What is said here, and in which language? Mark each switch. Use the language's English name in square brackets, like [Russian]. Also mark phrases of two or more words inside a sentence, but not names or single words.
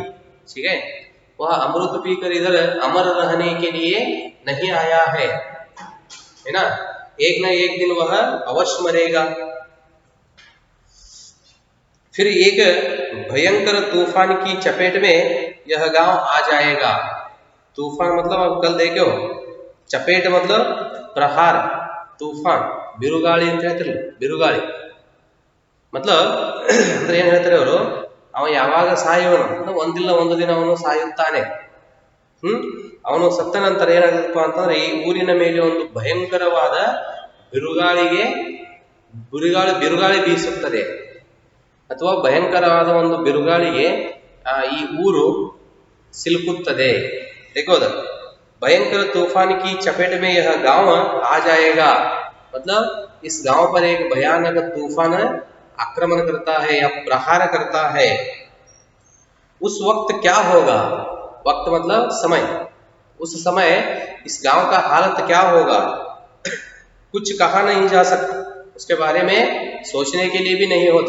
[Hindi] ठीक है, वह अमृत पीकर इधर अमर रहने के लिए नहीं आया है ना, एक न एक दिन वह अवश्य मरेगा। फिर एक भयंकर तूफान की चपेट में यह गांव आ जाएगा। तूफान मतलब अब कल देखो, चपेट मतलब प्रहार, तूफान [Kannada] बिरुगाಳಿ ಅಂತ ಹೇಳ್ತಾರೆ, ಬಿರುಗಾಳಿ मतलब ಅಂದ್ರೆ ಏನು ಹೇಳ್ತಾರೆ ಅವರು, ಅವ ಯಾವಾಗ ಸಾಯುವನು, ಒಂದಿಲ್ಲ ಒಂದು ದಿನ ಅವನು ಸಾಯುತ್ತಾನೆ. ಅವನು ಸತ್ತ ನಂತರ ಏನಾಗುತ್ತಪ್ಪ ಅಂತಂದ್ರೆ ಈ ಊರಿನ ಮೇಲೆ ಒಂದು ಭಯಂಕರವಾದ ಬಿರುಗಾಳಿ ಬೀಸುತ್ತದೆ, ಅಥವಾ ಭಯಂಕರವಾದ ಒಂದು ಬಿರುಗಾಳಿಗೆ ಈ ಊರು ಸಿಲುಕುತ್ತದೆ। [Hindi] देखो भयंकर तूफान की चपेट में यह गांव आ जाएगा, मतलब इस गांव पर एक भयानक तूफान आक्रमण करता है या प्रहार करता है। उस वक्त क्या होगा, वक्त मतलब समय, उस समय इस गांव का हालत क्या होगा कुछ कहा नहीं जा सकता, उसके बारे में सोचने के लिए भी नहीं होता।